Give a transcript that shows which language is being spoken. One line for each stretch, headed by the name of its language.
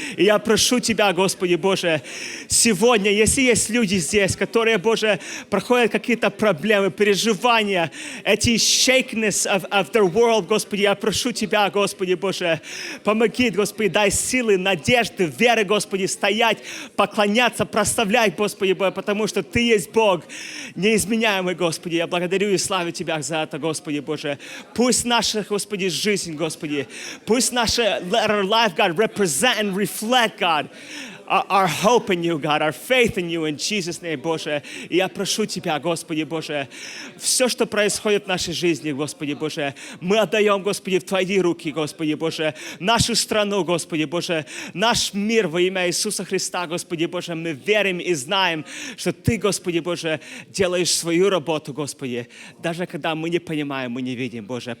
Russian: И я прошу Тебя, Господи Боже, сегодня, если есть люди здесь, которые, Боже, проходят какие-то проблемы, переживания, эти
English: shakiness of their world,
Russian: Господи, я прошу Тебя, Господи Боже, помоги, Господи, дай силы, надежды, веры, Господи, стоять, поклоняться, прославлять, Господи Боже, потому что Ты есть Бог неизменяемый, Господи. Я благодарю и славлю Тебя за это, Господи Боже. Пусть наша, Господи, жизнь, Господи, пусть наша
English: life, God, represent and reflect, God, our hope in you, God, our faith in you, in Jesus' name,
Russian: Боже. И я прошу Тебя, Господи Боже, все, что происходит в нашей жизни, Господи Боже, мы отдаем, Господи, в Твои руки, Господи Боже, нашу страну, Господи Боже, наш мир во имя Иисуса Христа, Господи Боже, мы верим и знаем, что Ты, Господи Боже, делаешь свою работу, Господи, даже когда мы не понимаем, мы не видим, Боже.